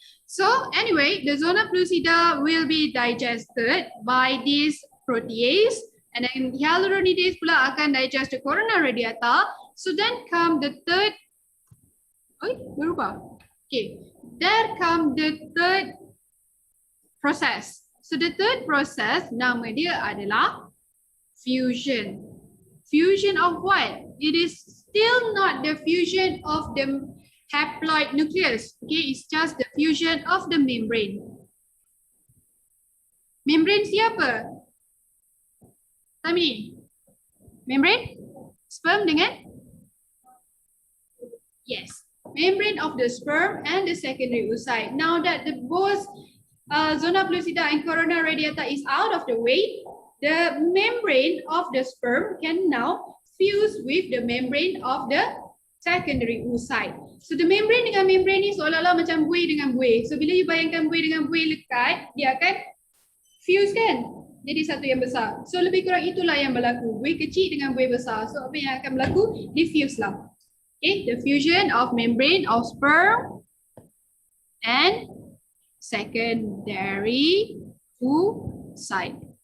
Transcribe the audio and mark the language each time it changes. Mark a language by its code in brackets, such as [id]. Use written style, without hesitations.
[en] So anyway, the zona pellucida will be digested by this protease, and then hyaluronidase [ms] pula akan [en] digest the corona radiata. So then come the third, [ms] berubah. [en] Okay, there come the third process. So the third process, [ms] nama dia adalah [en] fusion. Fusion of what? It is still not the fusion of the haploid nucleus. Okay, it's just the fusion of the membrane. [ms] Membrane siapa? Tamini. Membrane? Sperm dengan? [en] Yes. Membrane of the sperm and the secondary oocyte. Now that the both zona pellucida and corona radiata is out of the way, the membrane of the sperm can now fuse with the membrane of the secondary oocyte. [ms] So the membrane dengan membrane ni seolah-olah macam buih dengan buih. So bila you bayangkan buih dengan buih lekat, dia akan fuse kan? Jadi satu yang besar. So lebih kurang itulah yang berlaku. Buih kecil dengan buih besar. So apa yang akan berlaku? Diffuse lah. [en] Okay, the fusion of membrane of sperm and secondary oocyte.